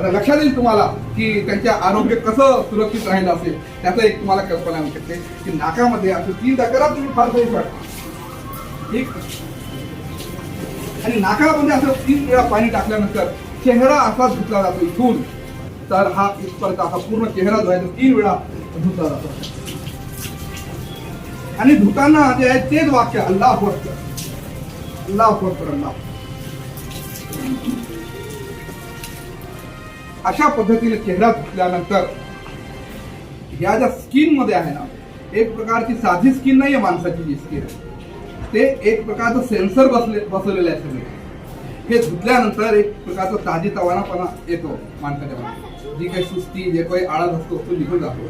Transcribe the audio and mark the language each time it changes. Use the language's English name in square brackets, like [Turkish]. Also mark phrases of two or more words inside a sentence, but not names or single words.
[Marathi] आता लक्षात येईल तुम्हाला की त्यांच्या आरोग्य कसं सुरक्षित राहिलं असेल त्याचं एक तुम्हाला कल्पना येऊ शकते की नाकामध्ये असं 3दा करा तुम्ही फार सही वाटतं ठीक। आणि नाकामध्ये असं 3 वेळा पाणी टाकल्यानंतर चेहरा असा धुतला जातो इथून तर हा इथपर्यंत असा पूर्ण चेहरा जो आहे तो 3 वेळा धुतला जातो। आणि धुताना जे आहे तेच वाक्य [Arabic] الله أكبر، الله أكبر، الله. [Marathi] अशा पद्धतीने चेहरा धुतल्यानंतर या ज्या स्किन मध्ये आहे ना, एक प्रकारची साधी स्किन नाहीये माणसाची जी स्किन आहे ते एक प्रकारचं सेन्सर बसवलेलं आहे सगळे। हे धुतल्यानंतर एक प्रकारचा ताजीतवानापणा येतो माणसाच्या मनात, जी काही सुस्ती जे काही आळस असतो तो निघून जातो।